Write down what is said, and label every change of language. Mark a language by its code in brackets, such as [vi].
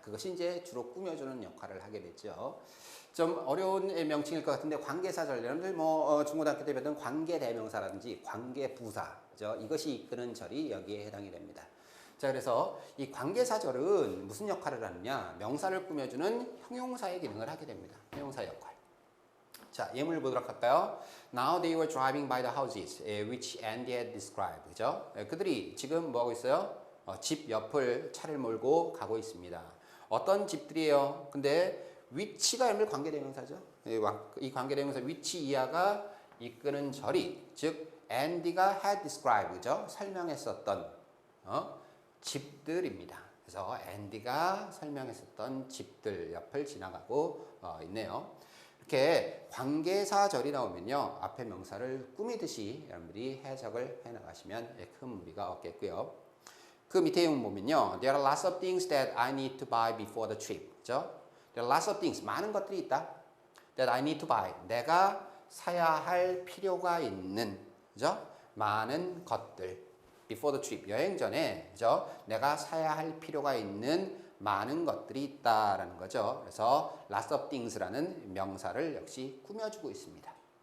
[ko] 그것이 이제 주로 꾸며주는 역할을 하게 됐죠. 좀 어려운 명칭일 것 같은데 관계사절, 여러분들 중고등학교 때 배웠던 관계대명사라든지 관계부사, 그죠? 이것이 이끄는 절이 여기에 해당이 됩니다. 자, 그래서 이 관계사절은 무슨 역할을 하느냐? 명사를 꾸며주는 형용사의 기능을 하게 됩니다. 형용사 역할. 자, 예문을 보도록 할까요? [en] Now they were driving by the houses which Andy had described. [ko] 그죠? 그들이 지금 뭐 하고 있어요? 집 옆을 차를 몰고 가고 있습니다. 어떤 집들이에요? 근데 위치가 여러분들 관계대명사죠. 이 관계대명사 위치 이하가 이끄는 절이, 즉 Andy가 [en] had described, [ko] 그죠? 설명했었던 집들입니다. 그래서 Andy가 설명했었던 집들 옆을 지나가고 있네요. 이렇게 관계사절이 나오면요, 앞에 명사를 꾸미듯이 여러분들이 해석을 해나가시면 큰 무리가 없겠고요. [en] 그 밑에 내용 보면요, There are lots of things that I need to buy before the trip. 그죠? There are lots of things, [ko] 많은 것들이 있다. [en] That I need to buy, [ko] 내가 사야 할 필요가 있는, 그죠? 많은 것들. [en] before the trip, [ko] 여행 전에, 그죠? 내가 사야 할 필요가 있는 많은 것들이 있다라는 거죠. 그래서 [en] lots of things [ko] 라는 명사를 역시 꾸며주고 있습니다.